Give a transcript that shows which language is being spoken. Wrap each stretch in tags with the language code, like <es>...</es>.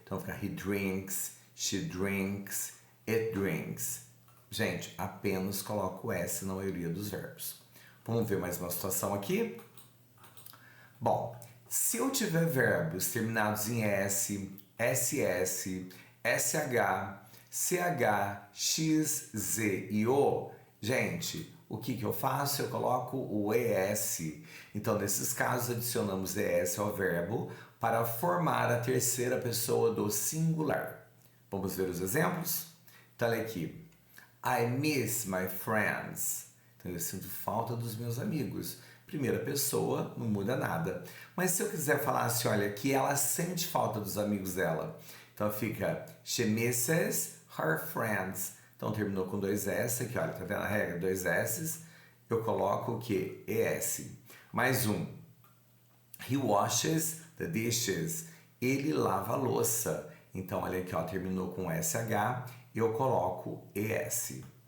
<pt>Então fica</pt> <en>he drinks, she drinks, it drinks.</en> <pt>Gente, apenas coloco o S na maioria dos verbos. Vamos ver mais uma situação aqui? Bom, se eu tiver verbos terminados em S, SS, SH, CH, X, Z e O, gente, o que eu faço? Eu coloco o ES. Então, nesses casos, adicionamos ES ao verbo para formar a terceira pessoa do singular. Vamos ver os exemplos? Então, olha aqui.</pt> <en>I miss my friends.</en> <pt>Então, eu sinto falta dos meus amigos. Primeira pessoa, não muda nada. Mas se eu quiser falar assim, olha, que ela sente falta dos amigos dela. Então fica,</pt> <en>she misses her friends.</en> <pt>Então terminou com dois S aqui, olha, tá vendo a regra? Dois S's. Eu coloco o que? ES. Mais um.</pt> <en>He washes the dishes.</en> <pt>Ele lava a louça. Então olha aqui, ó, terminou com SH. Eu coloco ES.</pt>